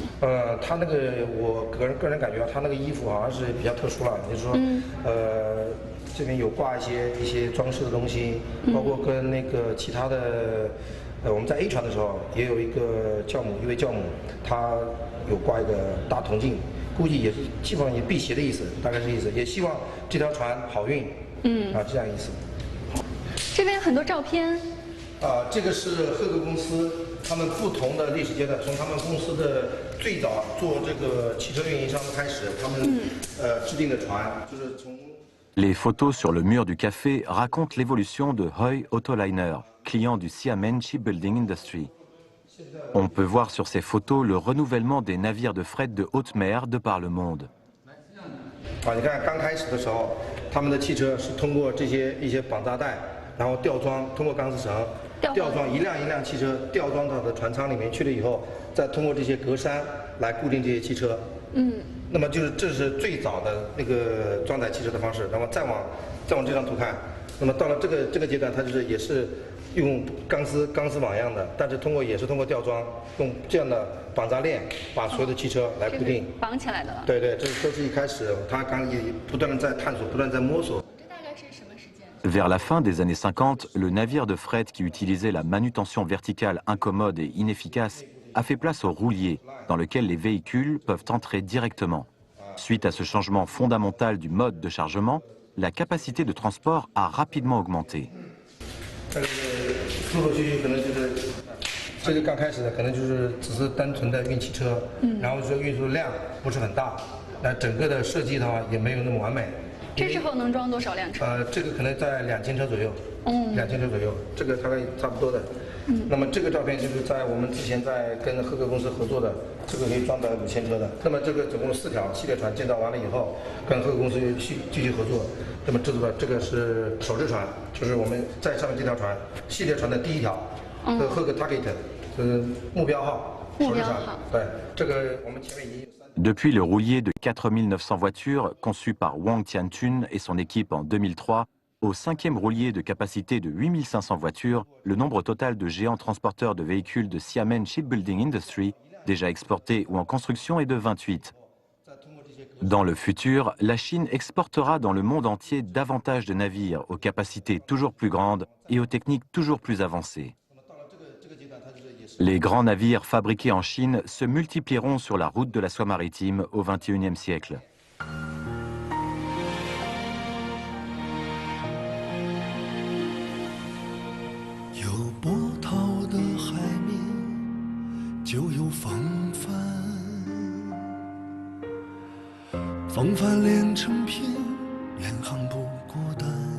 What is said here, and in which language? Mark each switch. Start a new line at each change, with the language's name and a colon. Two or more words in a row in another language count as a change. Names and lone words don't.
Chinese: 他那个我个人感觉他那个衣服好像是比较特殊了，就是说这边有挂一些装饰的东西，包括跟那个其他的，我们在 A 船的时候也有一位教母，她有挂一个大铜镜，估计也是基本上也辟邪的意思，大概是意思，也希望这条船好运，这样意思。这边有很多照片。这个是赫格公司他们不同的历史阶段，从他们公司的最早做这个汽车运营商开始，他们制定的船就是从。
French: Les photos sur le mur du café racontent l'évolution de Hoi Autoliner, client du Xiamen Shipbuilding Industry. On peut voir sur ces photos le renouvellement des navires de fret de haute mer de par le monde.
Chinese: 你看刚开始的时候，他们的汽车是通过一些绑扎带，然后吊装，通过钢丝绳吊装一辆一辆汽车吊装到的船舱里面去了以后，再通过这些格栅来固定这些汽车。那么这是最早的那个装载汽车的方式。那么再往这张图看，那么到了这个阶段，它也是用钢丝网一样的，但是也是通过吊装，用这样的绑扎链把所有的汽车来固定。绑起来的了。对对，这都是一开始，他刚也不断的在探索，不断在摸索。
French: Vers la fin des années 50, le navire de fret qui utilisait la manutention verticale incommode et inefficace a fait place au roulier, dans lequel les véhicules peuvent entrer directement. Suite à ce changement fondamental du mode de chargement, la capacité de transport a rapidement augmenté.
Chinese: 这个刚开始的可能只是单纯的运汽车，然后说运输量不是很大，那整个的设计的话也没有那么完美。这时候能装多少辆车？这个可能在2000车左右，2000车左右，这个大概差不多的。那么这个照片就是在我们之前在跟赫格公司合作的，这个可以装载5000车的。那么这个总共4条系列船建造完了以后，跟赫格公司继续合作。那么制作的这个是首制船，就是我们在上面这条船系列船的第1条，赫格 Target， 目标号，首制船。对，这个我们前面已经有。
French: Depuis le roulier de 4900 voitures conçu par Wang Tiantun et son équipe en 2003, au 5e roulier de capacité de 8500 voitures, le nombre total de géants transporteurs de véhicules de Xiamen Shipbuilding Industry, déjà exportés ou en construction, est de 28. Dans le futur, la Chine exportera dans le monde entier davantage de navires aux capacités toujours plus grandes et aux techniques toujours plus avancées. Les grands navires fabriqués en Chine se multiplieront sur la route de la soie maritime au XXIe siècle.
Chinese: 风帆连成片，远航不孤单。